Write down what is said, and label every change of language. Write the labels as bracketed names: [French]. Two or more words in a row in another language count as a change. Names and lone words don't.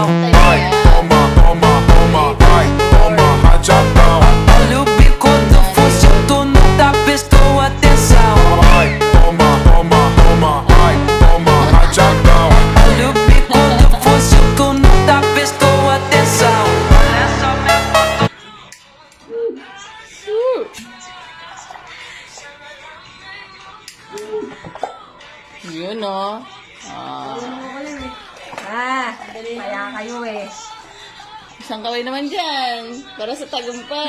[Portuguese] Vai, toma, vai, toma rajadão. Olha o bico do fuzil, tu nunca prestou atenção. Vai, toma, vai, toma rajadão. Olha o bico do fuzil, tu nunca prestou atenção. Olha só minha foto. [Filipino] Yun o. Kaya kayo eh. Isang kaway naman dyan. Para sa tagumpay.